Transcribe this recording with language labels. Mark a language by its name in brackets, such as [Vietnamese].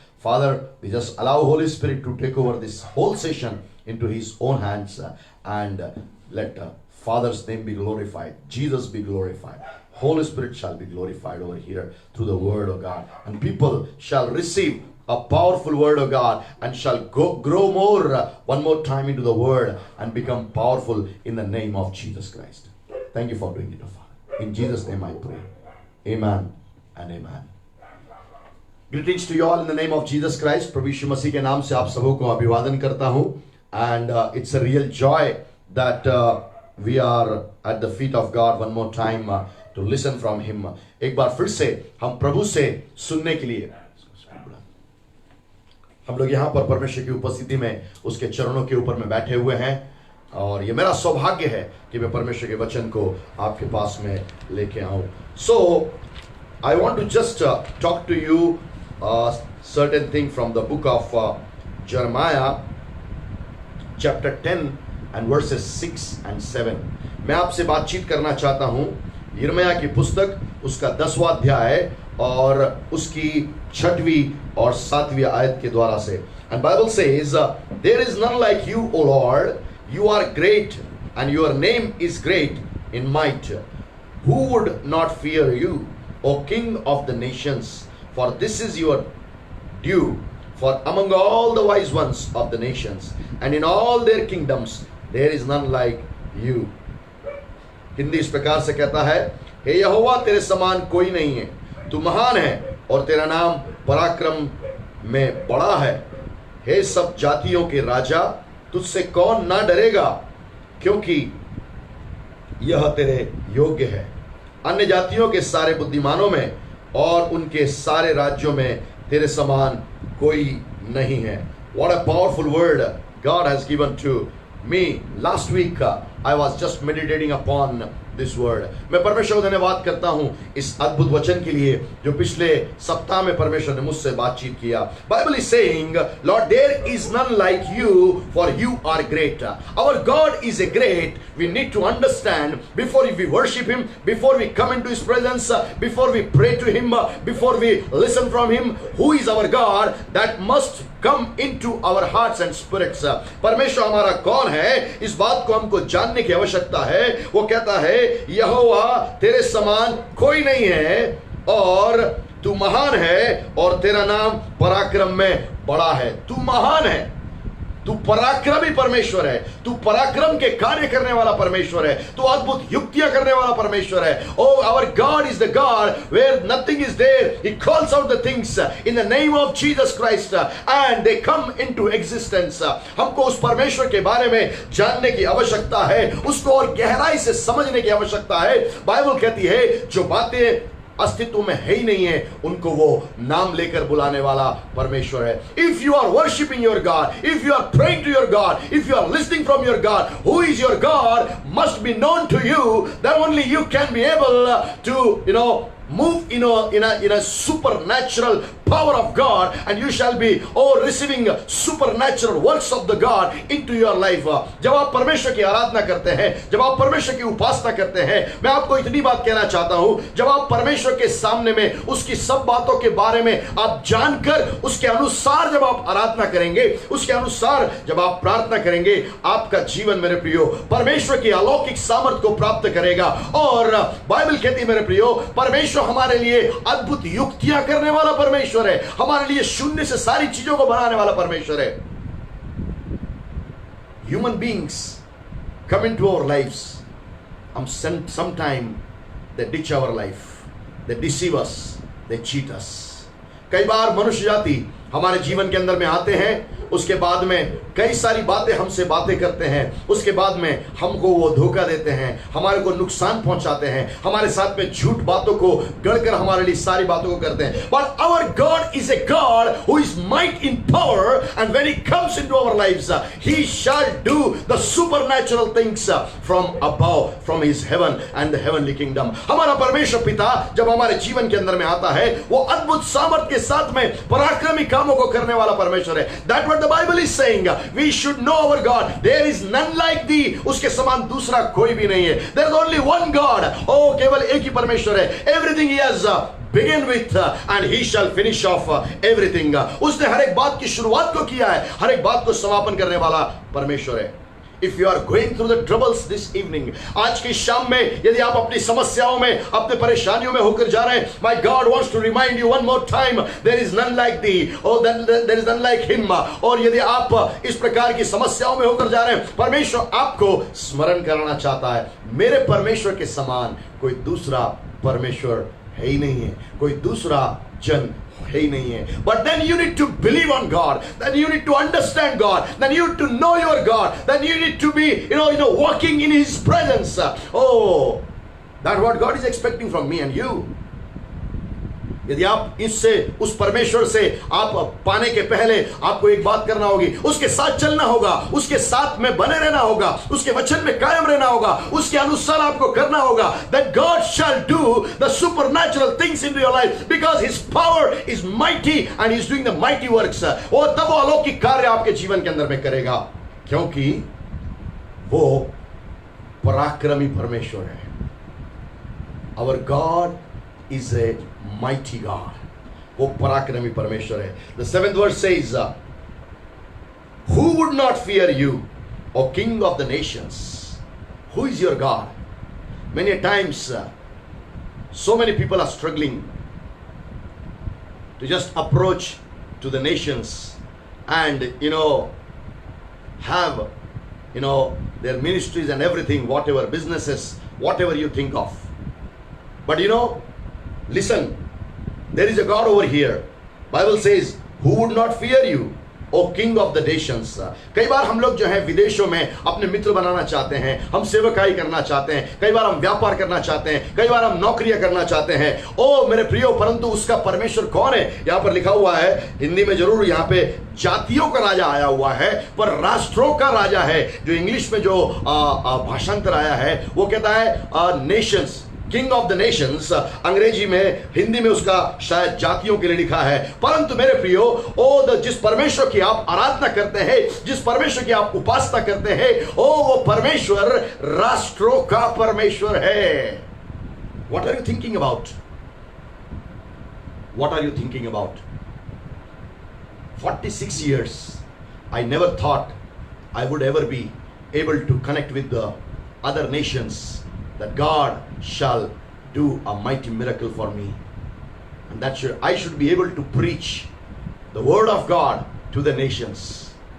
[English] Father, we just allow Holy Spirit to take over this whole session into His own hands, and let Father's name be glorified, Jesus be glorified, Holy Spirit shall be glorified over here through the word of God, and people shall receive a powerful word of God and shall grow more one more time into the word and become powerful in the name of Jesus Christ. Thank you for doing it, O Father. In Jesus' name I pray. Amen and amen. Greetings to you all in the name of Jesus Christ. [Hindi] प्रभु यीशु मसीह के नाम से आप सबों को अभिवादन करता हूँ. [English] And it's a real joy that we are at the feet of God one more time to listen from Him. [Hindi] एक बार फिर से हम प्रभु से सुनने के लिए हम लोग यहाँ पर परमेश्वर की उपस्थिति में उसके चरणों के ऊपर में बैठे हुए हैं, और ये मेरा सौभाग्य है कि मैं परमेश्वर के वचन को आपके पास में लेके आऊं. [English] So I want to just talk to you certain thing from the book of Jeremiah chapter 10 and verses 6 and 7. [Hindi] मैं आपसे बातचीत करना चाहता हूं यिर्मयाह की पुस्तक उसका 10वां अध्याय और उसकी 6वीं और 7वीं आयत के द्वारा से. [English] And Bible says, there is none like you, O Lord. You are great, and your name is great in might. Who would not fear you, O King of the nations? For this is your due. For among all the wise ones of the nations, and in all their kingdoms, there is none like you. [Hindi] Hindi इस प्रकार से कहता है, हे यहोवा, तेरे समान कोई नहीं है. तू महान है और तेरा नाम पराक्रम में बड़ा है. हे सब जातियों के राजा, तुझसे कौन ना डरेगा, क्योंकि यह तेरे योग्य है. अन्य जातियों के सारे बुद्धिमानों में और उनके सारे राज्यों में तेरे समान कोई नहीं है. [English] What a powerful word God has given to me. Last week I was just meditating upon this word. [Hindi] मैं परमेश्वर को धन्यवाद करता हूं इस अद्भुत वचन के लिए जो पिछले सप्ताह में परमेश्वर ने मुझसे बातचीत किया. [English] Bible is saying, Lord, there is none like you, for you are great. Our God is a great. We need to understand before we worship Him, before we come into His presence, before we pray to Him, before we listen from Him, who is our God. That must come into our hearts and spirits. [Hindi] परमेश्वर हमारा कौन है, इस बात को हमको जानने की आवश्यकता है. वो कहता है, यहोवा, तेरे समान कोई नहीं है और तू महान है और तेरा नाम पराक्रम में बड़ा है. तू महान है, तू पराक्रमी परमेश्वर है, तू पराक्रम के कार्य करने वाला परमेश्वर है, तू अद्भुत युक्तियां करने वाला परमेश्वर है. [English] Oh, our God is the God where nothing is there. He calls out the things in the name of Jesus Christ and they come into existence. [Hindi] हमको उस परमेश्वर के बारे में जानने की आवश्यकता है, उसको और गहराई से समझने की आवश्यकता है. बाइबल कहती है जो बातें अस्तित्व में है ही नहीं है उनको वो नाम लेकर बुलाने वाला परमेश्वर है. [English] If you are worshiping your God, if you are praying to your God, if you are listening from your God, who is your God must be known to you. Then only you can be able to move in a supernatural power of God, and you shall be receiving supernatural works of the God into your life. [Hindi] जब आप परमेश्वर की आराधना करते हैं, जब आप परमेश्वर की उपासना करते हैं, मैं आपको इतनी बात कहना चाहता हूं, जब आप परमेश्वर के सामने में उसकी सब बातों के बारे में आप जानकर उसके अनुसार जब आप आराधना करेंगे, उसके अनुसार जब आप प्रार्थना करेंगे, आपका जीवन मेरे प्रियो परमेश्वर की अलौकिक सामर्थ को प्राप्त करेगा। और बाइबल कहती है मेरे प्रियो, परमेश्वर हमारे लिए अद्भुत युक्तियां करने वाला परमेश्वर है, हमारे लिए शून्य से सारी चीजों को बनाने वाला परमेश्वर है। [English] Human beings come into our lives, sometime they ditch our life, they deceive us, they cheat us. [Hindi] कई बार मनुष्य जाति हमारे जीवन के अंदर में आते हैं, उसके बाद में कई सारी बातें हमसे बातें करते हैं, उसके बाद में हमको वो धोखा देते हैं, हमारे को नुकसान पहुंचाते हैं, हमारे साथ में झूठ बातों को गढ़कर हमारे लिए सारी बातों को करते हैं। [English] But our God is a God who is might in power, and when he comes into our lives, he shall do the supernatural things from above, from his heaven and the heavenly kingdom. [Hindi] हमारा परमेश्वर पिता जब हमारे जीवन के अंदर में आता है, वो अद्भुत सामर्थ के साथ में पराक्रमी कामों को करने वाला परमेश्वर है। [English] That what the Bible is saying. We should know our God. There is none like thee. [Hindi] उसके समान दूसरा कोई भी नहीं है। [English] There is only one God. [Hindi] Oh, केवल एक ही परमेश्वर है। [English] Everything he has begin with and he shall finish off everything. [Hindi] उसने हर एक बात की शुरुआत को किया है, हर एक बात को समापन करने वाला परमेश्वर है। [English] If you are going through the troubles this evening, [Hindi] आज की शाम में यदि आप अपनी समस्याओं में, अपने परेशानियों में होकर जा रहे हैं, [English] my God wants to remind you one more time, there is none like thee, oh there is none like him. [Hindi] और यदि आप इस प्रकार की समस्याओं में होकर जा रहे हैं, परमेश्वर आपको स्मरण कराना चाहता है, मेरे परमेश्वर के समान कोई दूसरा परमेश्वर है ही नहीं है, कोई दूसरा जन है ही नहीं है। [English] But then you need to believe on God, then you need to understand God, then you need to know your God, then you need to be walking in his presence. Oh, that's what God is expecting from me and you. [Hindi] यदि आप इससे, उस परमेश्वर से आप पाने के पहले आपको एक बात करना होगी, उसके साथ चलना होगा, उसके साथ में बने रहना होगा, उसके वचन में कायम रहना होगा, उसके अनुसार आपको करना होगा। [English] That God shall do the supernatural things into your life because his power is mighty and he is doing the mighty works. [Hindi] वो तब वो अलौकिक कार्य आपके जीवन के अंदर में करेगा, क्योंकि वो पराक्रमी परमेश्वर है। [English] Our God is a mighty God. [Hindi] वो पराक्रमी परमेश्वर है। [English] The 7th verse says, who would not fear you, O King of the nations? Who is your God? Many times, so many people are struggling to just approach to the nations and have their ministries and everything, whatever businesses, whatever you think of. But listen, there is a God over here. Bible says, who would not fear you, O King of the nations? [Hindi] कई बार हम लोग जो है विदेशों में अपने मित्र बनाना चाहते हैं, हम सेवकाई करना चाहते हैं, कई बार हम व्यापार करना चाहते हैं, कई बार हम नौकरियां करना चाहते हैं। ओ मेरे प्रियो, परंतु उसका परमेश्वर कौन है? यहाँ पर लिखा हुआ है, हिंदी में जरूर यहाँ पे जातियों का राजा आया हुआ है, पर राष्ट्रों का राजा है। जो इंग्लिश में जो भाषांतर आया है वो कहता है Nations, [English] King of the nations. [Hindi] अंग्रेजी में, हिंदी में उसका शायद जातियों के लिए लिखा है। परंतु मेरे प्रियो, जिस परमेश्वर की आप आराधना करते हैं, जिस परमेश्वर की आप उपासना करते हैं, वो परमेश्वर राष्ट्रों का परमेश्वर है। [English] What are you thinking about? What are you thinking about? 46 years, I never thought I would ever be able to connect with the other nations, that God shall do a mighty miracle for me, and that I should be able to preach the word of God to the nations.